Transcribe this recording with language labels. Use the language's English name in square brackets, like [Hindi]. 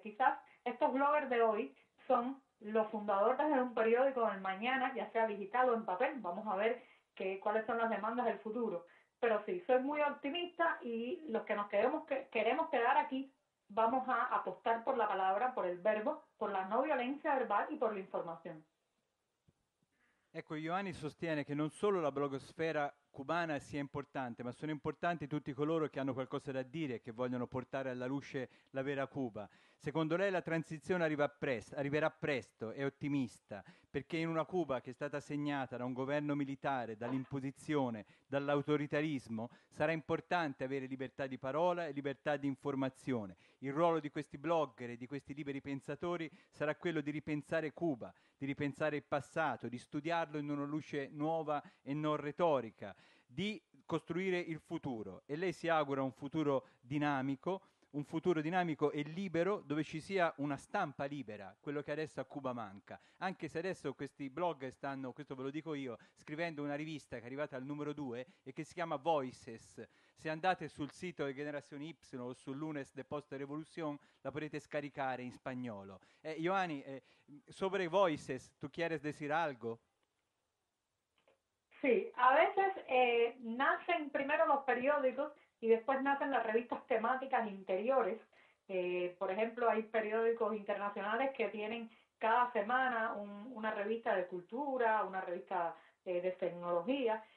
[Spanish] Quizás estos bloggers de hoy son los fundadores de un periódico del mañana, ya sea digital o en papel. Vamos a ver cuáles son las demandas del futuro. Pero sí, soy muy optimista y los que nos queremos quedar aquí vamos a apostar por la palabra, por el verbo, por la no violencia verbal y por la información. [Italian] Ecco, Ioanni sostiene che non solo la blogosfera cubana sia importante, ma sono importanti tutti coloro che hanno qualcosa da dire e che vogliono portare alla luce la vera Cuba. Secondo lei la transizione arriverà presto, è ottimista, perché in una Cuba che è stata segnata da un governo militare, dall'imposizione, dall'autoritarismo, sarà importante avere libertà di parola e libertà di informazione. Il ruolo di questi blogger e di questi liberi pensatori sarà quello di ripensare Cuba, di ripensare il passato, di studiarlo in una luce nuova e non retorica, di costruire il futuro. E lei si augura un futuro dinamico e libero, dove ci sia una stampa libera, quello che adesso a Cuba manca. Anche se adesso questi blog stanno, questo ve lo dico io, scrivendo una rivista che è arrivata al numero 2 e che si chiama Voices. Se andate sul sito di Generazione Y o sul Lunes de Post Revolución la potete scaricare in spagnolo. [Spanish] Ioanni, sobre Voices, ¿tú quieres decir algo? Sí, a veces nacen primero los periódicos y después nacen las revistas temáticas interiores. Por ejemplo, hay periódicos internacionales que tienen cada semana una revista de cultura, una revista de tecnología.